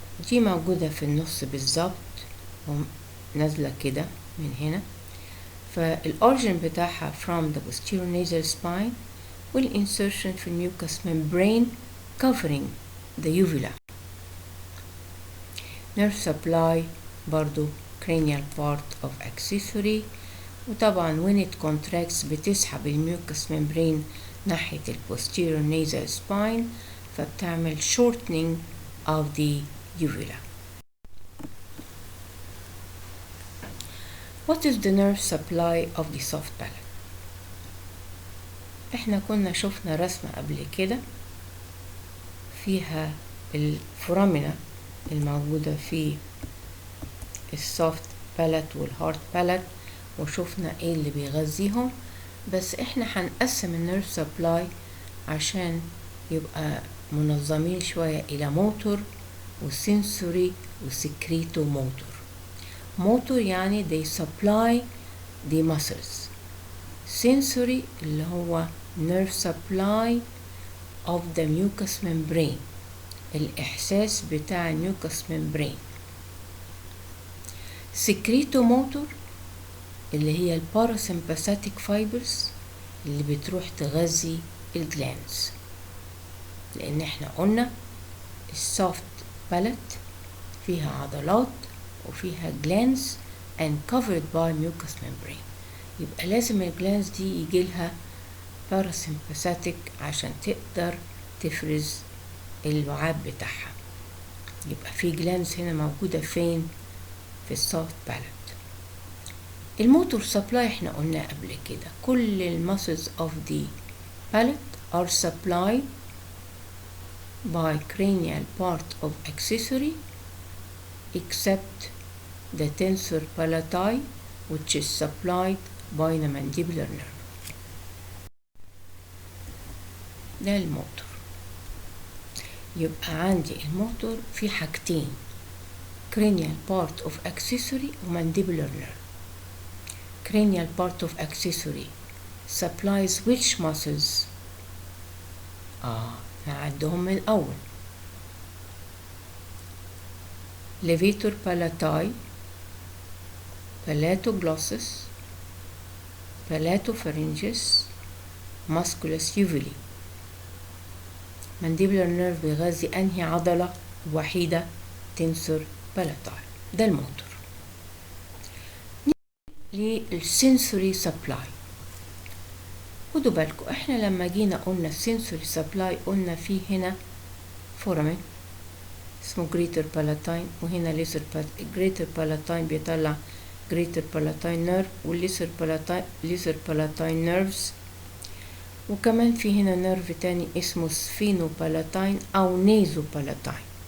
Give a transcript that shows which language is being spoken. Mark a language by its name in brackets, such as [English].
[Arabic] دي موجودة في النص بالظبط ونازلة كده من هنا. فالأوريجين بتاعها [English] from the posterior nasal spine والinsertion في mucous membrane covering the uvula. Nerve supply [Arabic] برضو [English] cranial part of accessory. [Arabic] وطبعا [English] when it contracts [Arabic] بتسحب الميوكس ممبرين ناحية [English] posterior nasal spine [Arabic] فبتعمل [English] shortening of the uvula. What is the nerve supply of the soft palate؟ [Arabic] احنا كنا شفنا رسمة قبل كده فيها الفورامينا الموجودة في السوفت بالات والهارد بالات وشفنا ايه اللي بيغذيهم، بس احنا هنقسم النيرف سبلاي عشان يبقى منظمين شوية الى موتور وسنسوري وسكريتو موتور. موتور يعني [English] they supply the muscles. sensory [Arabic] اللي هو [English] nerve supply of the mucous membrane، [Arabic] الإحساس بتاع الميوكس [English] membrane. [Arabic] secreto motor اللي هي الباراسمباثيك فايبرز اللي بتروح تغذي الجلانز، لأن احنا قلنا السوفت بالات فيها عضلات وفيها جلانز [English] and covered by mucous membrane، [Arabic] يبقى لازم الجلانز دي يجيلها باراسمباثيك عشان تقدر تفرز اللعاب بتاعها. يبقى في جلانز هنا موجودة فين؟ في السوفت بالات. الموتور سبلاي احنا قلنا قبل كده كل المسلز [English] of the palate are supplied by cranial part of accessory except the tensor palati which is supplied by the mandibular nerve. [Arabic] ده الموتور. يبقى عندي الموتور في حاجتين [English] cranial part of accessory [Arabic] و mandibular nerve. [English] cranial part of accessory supplies which muscles؟ [Arabic] نعدهم من الأول. [English] levator palati، palatoglossus، palatopharyngeus، musculus uvuli. [Arabic] mandibular nerve بيغذي أنهي عضلة وحيدة؟ tensor palati. ده الموتور. للسنسوري سبلاي، خدوا بالكم احنا لما جينا قلنا السنسوري سبلاي قلنا فيه هنا فورامين اسمه greater palatine، وهنا greater palatine بيطلع greater palatine nerve والليسر palatine nerves، وكمان في هنا نيرف تاني اسمه سفينو بالاتاين او نيزو بالاتاين.